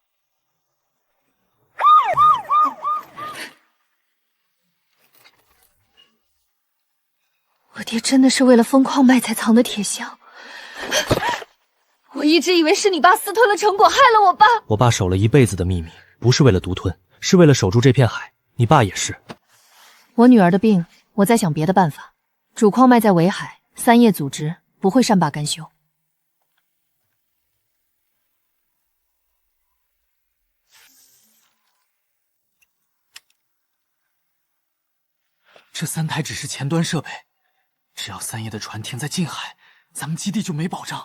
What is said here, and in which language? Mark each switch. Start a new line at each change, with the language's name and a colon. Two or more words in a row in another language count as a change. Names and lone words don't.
Chinese: 我爹真的是為了封礦脈才藏的鐵箱，我一直以為是你爸私吞了成果，害了我爸。我爸守了一輩子的秘密，不是為了獨吞，是為了守住這片海。你爸也是。我女兒的病，我在想別的辦法。主礦脈在圍海，三葉組織不會善罷甘休。這3台只是前端設備，只要三葉的船停在近海，咱們基地就沒保障。